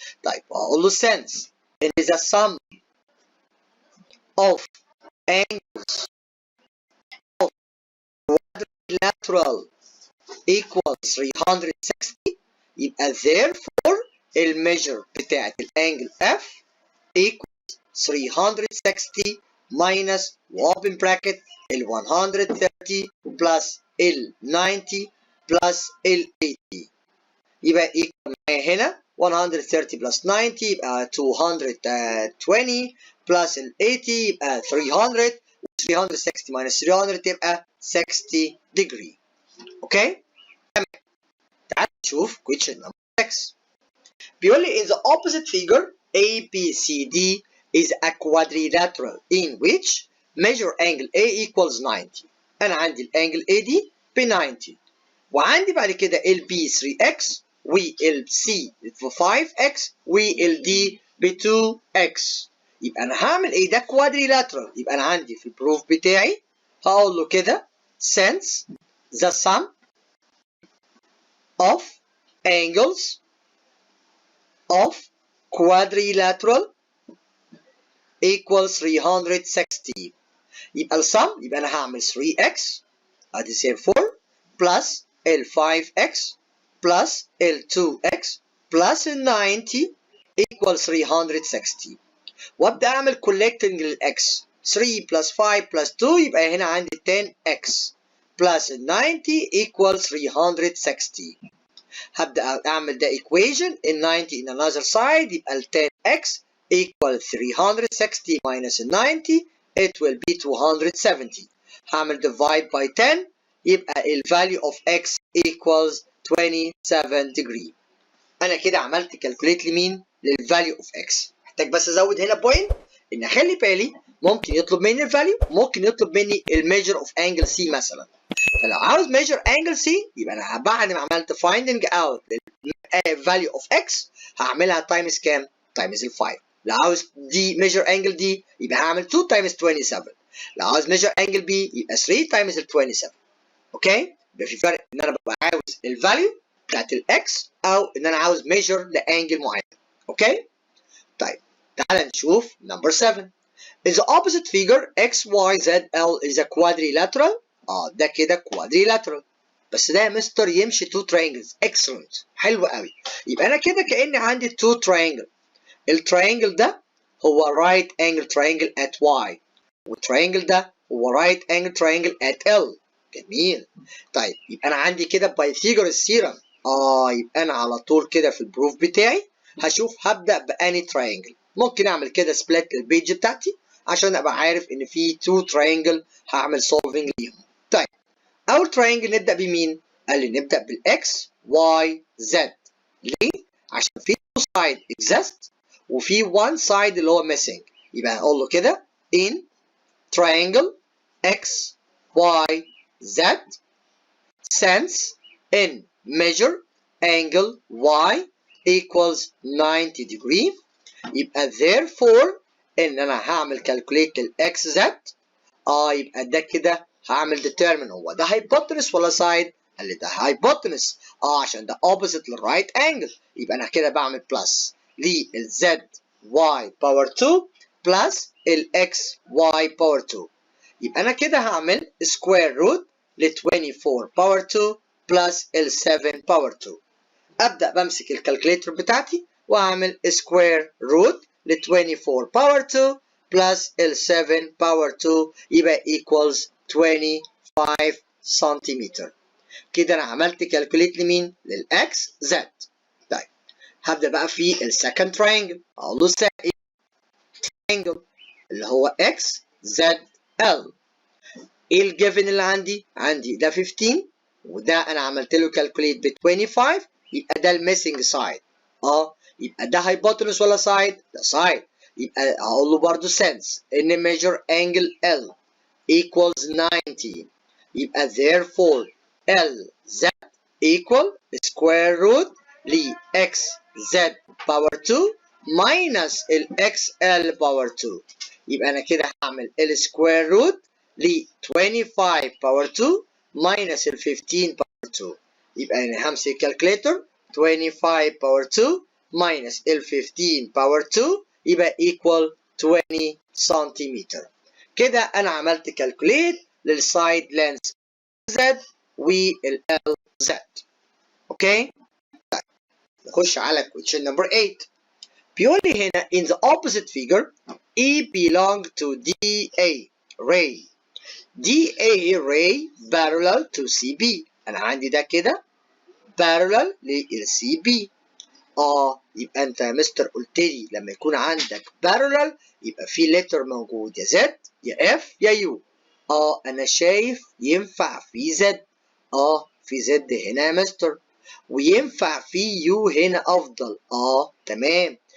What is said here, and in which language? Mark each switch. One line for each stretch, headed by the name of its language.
Arabic: طيب هقول له
English: since it is a sum of angles of quadrilateral equals 360
Arabic: يبقى
English: therefore الميجر بتاعت الانجل F equals 360 minus open bracket ال 130 plus ال 90 plus ال 80
Arabic: يبقى equal معايا هنا 130 plus 90 يبقى 220 plus ال 80 يبقى 300 و 360 minus 300 تبقى 60 degree. اوكي؟ تمام. تعال نشوف question number 6. بيقول لي
English: in the opposite figure ABCD is a quadrilateral in which measure angle A equals 90.
Arabic: أنا عندي الانجل A دي ب 90 وعندي بعد كده ال B 3x والسي ب 5x والدي ب 2x. يبقى انا هعمل ايه؟ ده كوادريلاترال.
English: يبقى انا عندي في البروف بتاعي هقول له كده since the sum of angles of quadrilateral equals 360.
Arabic: يبقى السم يبقى انا هعمل 3x ادي سير 4 plus ال 5x plus ال 2x plus ال 90 equals 360. وابدا اعمل collecting للاكس 3 plus 5 plus 2 يبقى هنا عندي 10x plus ال 90 equals 360. هبدا اعمل ده equation ال 90
English: in another side
Arabic: يبقى ال 10x equal 360 minus ال 90
English: it will be 270.
Arabic: هعمل
English: divide by 10
Arabic: يبقى ال
English: value of x equals 27 degree.
Arabic: انا كده عملت calculate لمين؟ لل
English: value of x.
Arabic: محتاج بس ازود هنا point ان اخلي بالي ممكن يطلب مني الفاليو، ممكن يطلب مني الميجر اوف انجل سي مثلا. فلو عاوز
English: measure angle C
Arabic: يبقى انا بعد ما عملت
English: finding out value of x
Arabic: هعملها times كام؟ times ال 5. لو عاوز دي measure angle D يبقى هعمل 2 times 27. لو عاوز
English: measure angle B
Arabic: يبقى 3 times ال 27. اوكي؟ يبقى في فرق ان انا ببقى عاوز الفاليو بتاعت الاكس او ان انا عاوز measure لانجل معين. اوكي؟ طيب تعال نشوف number 7.
English: In the opposite figure XYZL is a quadrilateral.
Arabic: ده كده quadrilateral. بس ده يا مستر يمشي 2 triangles.
English: Excellent.
Arabic: حلو قوي. يبقى انا كده كأني عندي 2 triangle. التراينجل ده هو
English: right angle triangle at Y.
Arabic: والتراينجل ده هو
English: right angle triangle at L.
Arabic: جميل. طيب يبقى انا عندي كده Pythagoras theorem. يبقى انا على طول كده في البروف بتاعي هشوف هبدأ بأني تراينجل. ممكن اعمل كده سبليت للبيج بتاعتي عشان ابقى عارف ان في 2 تراينجل هعمل سولفنج ليهم. طيب اول تراينجل نبدا بمين؟ قال لي نبدا بالاكس واي زد. ليه؟ عشان في 2 سايد exist وفي 1 سايد اللي هو missing. يبقى هقول له كده
English: in triangle x y z since in measure angle y equals 90 degree.
Arabic: يبقى therefore ان انا هعمل calculate للاكس زد. يبقى ده كده هعمل determine هو ده hypotenuse ولا side؟ قال لي ده hypotenuse. عشان ده opposite للرايت angle. يبقى انا كده بعمل plus لل z y power 2 plus ال x y power 2. يبقى انا كده هعمل square root ل 24 power 2 plus ال 7 power 2. ابدا بمسك الكالكوليتر بتاعتي واعمل square root ل 24 power 2 plus ال 7 power 2 يبقى equals 25 سنتيمتر. كده انا عملت كالكوليت لمين؟ للاكس زد. طيب هبدا بقى في السكند تراينجل. اقول له تراينجل اللي هو اكس زد ال. ايه الجيفن اللي عندي؟ عندي ده 15 وده انا عملت له كالكوليت ب 25 يبقى ده الميسنج سايد. يبقى ده هايبوتنس ولا سايد؟ ده سايد. يبقى هقول له برضه سنس ان ميجر انجل ال equals 90. يبقى
English: therefore LZ equal square root ل XZ power 2 minus ال XL power 2.
Arabic: يبقى أنا كده هعمل ال square root ل 25 power 2 minus ال 15 power 2. يبقى أنا همسك الكالكوليتر 25 power 2 minus ال 15 power 2 يبقى equal 20 سنتيمتر. كده أنا عملت كالكوليت للسايد لينس زد والال زد. اوكي؟ طيب نخش على question number 8. بيقول لي هنا
English: in the opposite figure E belong to DA ray. DA ray parallel to CB.
Arabic: انا عندي ده كده parallel للCB. يبقى انت يا مستر قلت لي لما يكون عندك parallel يبقى في letter موجود يا Z يا F يا U. انا شايف ينفع في Z. في Z هنا يا مستر وينفع في U هنا افضل. تمام.